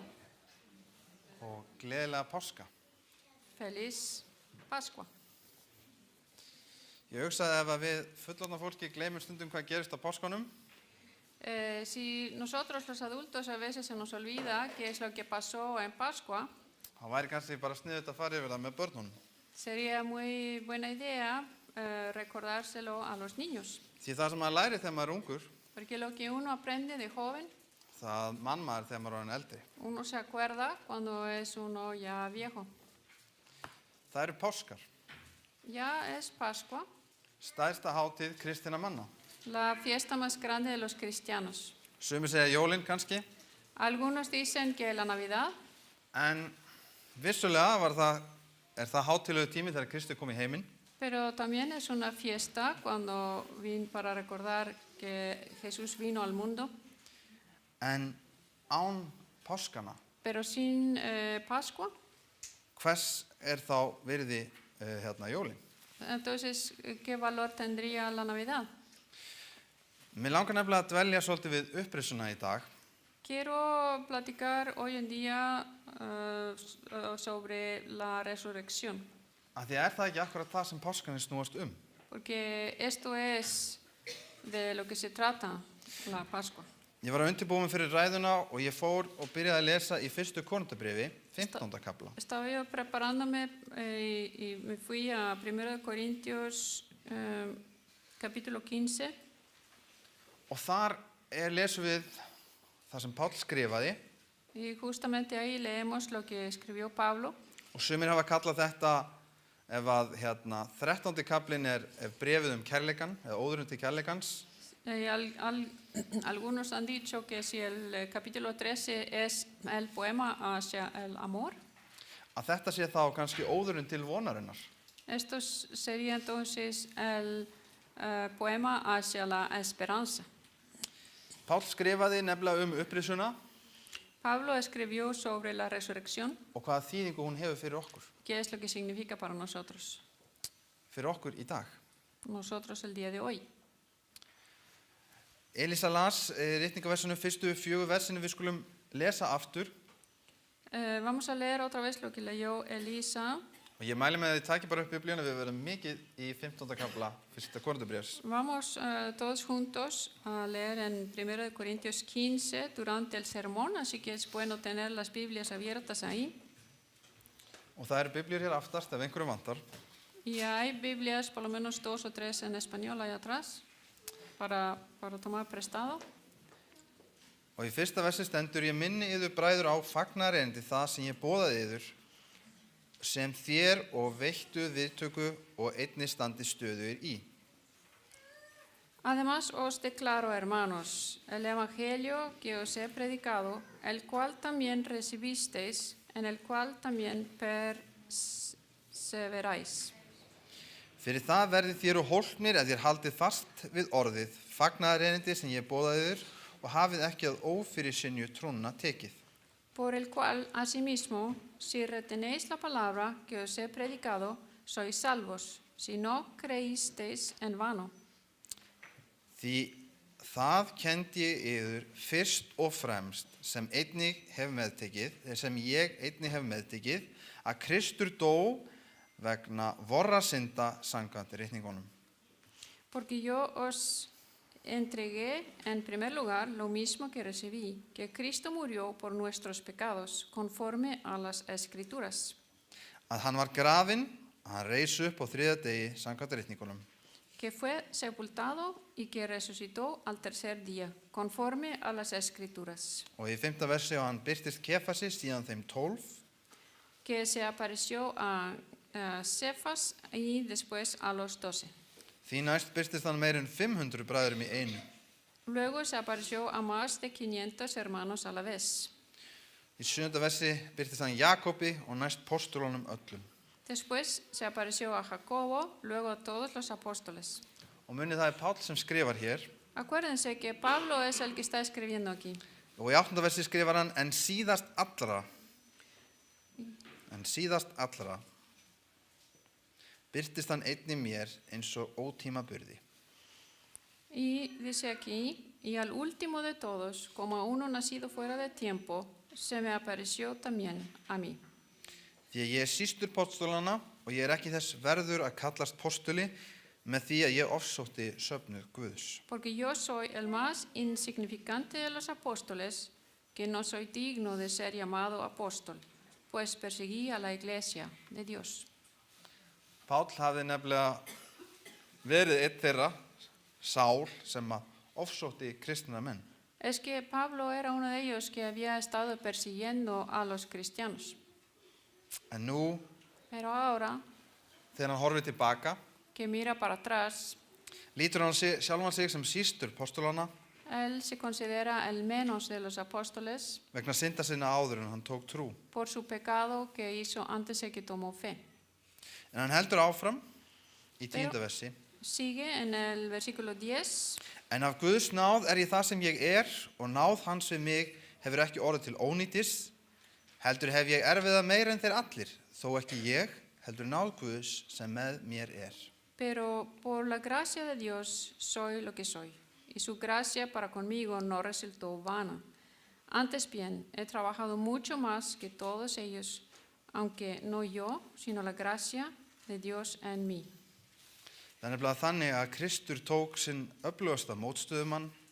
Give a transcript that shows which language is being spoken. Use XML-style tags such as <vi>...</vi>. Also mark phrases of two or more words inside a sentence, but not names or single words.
<is>og gleðilega páska.</is> <es>Feliz Pascua.</es> <is>Ég hugsaði ef að við fullorðna fólki gleymum stundum hvað gerist á páskunum,</is> <es>Si nosotros los adultos a veces se nos olvida qué es lo que pasó en Pascua,</es> <is>þá væri kannski bara sniðugt að fara yfir það með börnunum.</is> <es>sería muy buena idea recordárselo a los niños.</es> <is>Því það sem maður læri þegar maður er ungur,</is> <es>Porque lo que uno aprende de joven,</es> <is>það mann maður þegar maður er orðinn eldri.</is> <es>uno se acuerda cuando es uno ya viejo.</es> <is>Það eru páskar,</is> <es>Ya es Pascua,</es> <is>stærsta hátíð kristinna manna.</is> <es>la fiesta más grande de los cristianos.</es> <is>Sumir segja jólin kannski,</is> <es>Algunos dicen que la Navidad,</es> <is>en vissulega er það hátíðlegu tími þegar Kristi kom í heiminn.</is> <es>pero también es una fiesta cuando para recordar que Jesús vino al mundo.</es> <is>En án páskana,</is> <es>Pero sin Pascua,</es> <is>hvers er þá virði jólin?</is> <es>entonces, ¿qué valor tendría la Navidad?</es> <is>Mér langar nefnilega að dvelja svolítið við upprisuna í dag.</is> <es>Quiero platicar hoy en día sobre la resurrección,</es> <is>Af því að það ekki akkurat það sem páskanir snúast</is> <es>porque esto es de lo que se trata la Pascua.</es> <is>Ég var að undirbúa mig fyrir ræðuna og ég fór og byrjaði að lesa í fyrstu Korintharbréfi, 15. kafla.</is> <es>Estaba yo preparándome y me fui a 1 Corintios capítulo 15.</es> <is>Og þar lesum við það sem Páll skrifaði</is> <es>Y justamente ahí leemos lo que escribió Pablo.</es> <is>og sumir hafa kallað þetta ef að 13. kaflinn er bréfið kærleikan eða óðurinn til kærleikans.</is> <es>Algunos han dicho que si el capítulo 13 es el poema hacia el amor,</es> <is>Að þetta sé þá kannski óðurinn til vonarinnar.</is> <es>esto sería entonces el poema hacia la esperanza.</es> <is>Páll skrifaði nefnilega upprisuna</is> <es>Pablo escribió sobre la resurrección,</es> <is>og hvaða þýðingu hún hefur fyrir okkur.</is> <es>qué es lo que significa para nosotros,</es> <is>Fyrir okkur í dag.</is> <es>nosotros el día de hoy.</es> <is>Elísa las ritningaversunum fyrstu 4 versinu við skulum lesa aftur.</is> <es>Vamos a leer otra vez lo que leyó Elisa.</es> <is>Og ég mæli með að þið taki bara upp Biblíuna, við verðum mikið í 15. kafla fyrsta Korintharbréfs.</is> <es>Vamos todos juntos a leer en 1 Corintios 15 durante el sermón, así que es bueno tener las Biblias abiertas ahí.</es> <is>Og það eru biblíur hér aftast ef einhverjum vantar.</is> <es>Y hay Biblias, por lo menos 2 o 3 en español ahí atrás, para tomar prestado.</es> <is>Og í fyrsta versi stendur: Ég minni yður bræður á fagnareindi það sem ég boðaði yður, sem þér og veittu viðtöku og einnig standi stöðugir í.</is> <es>Además os declaro, hermanos, el evangelio que os he predicado, el cual también recibisteis, en el cual también perseveráis.</es> <is>Fyrir það verði þér og hólpnir ef þér haldið fast við orðið, fagnaðareindi sem ég boðaði yður, og hafið ekki að ófyrirsynju trúna tekið.</is> <es>Por el cual, asimismo, si retenéis la palabra que os he predicado, sois salvos, si no creísteis en vano.</es> <is>Því það kenndi ég yður fyrst og fremst sem ég einnig hef meðtekið, að Kristur dó vegna vorra synda samkvæmt ritningunum.</is> <es>Porque yo os entregué en primer lugar lo mismo que recibí, que Cristo murió por nuestros pecados, conforme a las Escrituras.</es> <is>Að hann var grafinn, að hann reis upp á 3. degi samkvæmt ritningunum.</is> <es>Que fue sepultado y que resucitó al tercer día, conforme a las Escrituras.</es> <is>Og í 5. versi og hann birtist Kefasi, síðan þeim 12.</is> <es>Que se apareció a Cefas y después a los 12.</es> <is>Því næst birtist hann meir en 500 bræðurum í einu.</is> <es>Luego se apareció a más de 500 hermanos a la vez.</es> <is>Í 7. versi birtist hann Jakobi og næst postulunum öllum.</is> <es>Después se apareció a Jacobo, luego a todos los apóstoles.</es> <is>Og munið það Páll sem skrifar hér.</is> <es>Acuérdense que Pablo es el que está escribiendo aquí.</es> <is>Og í 8. versi skrifar hann, en síðast allra, birtist hann einnig mér eins og ótímaburði.</is> <es>Y dice aquí, y al último de todos, como a uno nacido fuera de tiempo, se me apareció también a mí.</es> <is>Því að ég sístur postulana og ég ekki þess verður að kallast postuli með því að ég ofsótti söfnuð Guðs.</is> <es>Porque yo soy el más insignificante de los apóstoles, que no soy digno de ser llamado apóstol, pues perseguí a la iglesia de Dios.</es> <is>Páll hafði nefnilega verið einn þeirra, Sál, sem að ofsótti kristna menn.</is> <es>Es que Pablo era uno de ellos que había estado persiguiendo a los cristianos.</es> <is>En nú,</is> <es>Pero ahora,</es> <is>þegar hann horfir tilbaka,</is> <es>que mira para atrás,</es> <is>lítur hann sjálfan sig sem sístur postulana</is> <es>él se considera el menos de los apóstoles</es> <is>vegna synda sinna áður en hann tók trú.</is> <es>por su pecado que hizo antes de que tomó fe.</es> <is>En hann heldur áfram í 10. versi.</is> <es>Sigue en el versículo 10.</es> <is>En af Guðs náð ég það sem ég og náð hans við mig hefur ekki orðið til ónýtis, heldur hef ég erfiða meira en þeir allir, þó ekki ég, heldur náð Guðs sem með mér</is> <es>Pero por la gracia de Dios soy lo que soy, y su gracia para conmigo no resultó vana. Antes bien, he trabajado mucho más que todos ellos, aunque no yo, sino la gracia de Dios en mí.</es> <is>Það er nefnilega þannig að Kristur tók sinn öflugasta mótstöðumann.</is>